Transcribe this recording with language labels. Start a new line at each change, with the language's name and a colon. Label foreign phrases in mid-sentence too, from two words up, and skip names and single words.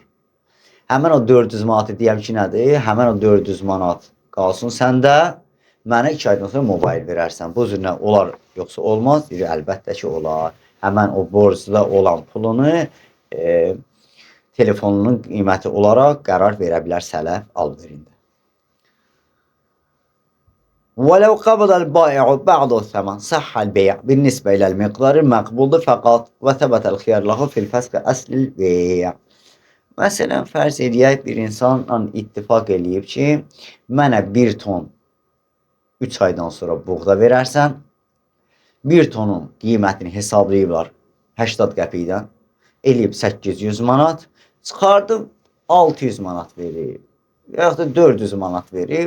Azerbaijani: Həmən o 400 manatı deyəm ki, nədir? Həmən o 400 manat qalsın səndə. Mənə 2 aydan sonra mobayl verərsən. Bu cürlə olar, yoxsa olmaz? Deyir, əlbəttə ki, olar. Həmən o borcda olan pulunu telefonunun qiyməti olaraq qərar verə bilər sələf al-verində.
Arabic: وَلَوْ قَبَضَ الْبَائِعُ بَعْضَ الثَّمَنِ صَحَّ الْبَيْعُ بِالنِّسْبَةِ إِلَى الْمِقْدَارِ الْمَقْبُوضِ فَقَطْ وَثَبَتَ الْخِيَارُ لَهُ فِي الْفَسْخِ أَصْلِ الْبَيْعِ.
Azerbaijani: Məsələn, fərz edək, bir insanla ittifaq eləyib ki, mənə 1 ton 3 aydan sonra buğda verərsən, 1 tonun qiymətini hesablayıblar 80 qəpikdən, eləyib 800 manat, çıxardım 600 manat verib, yaxud da 400 manat verib.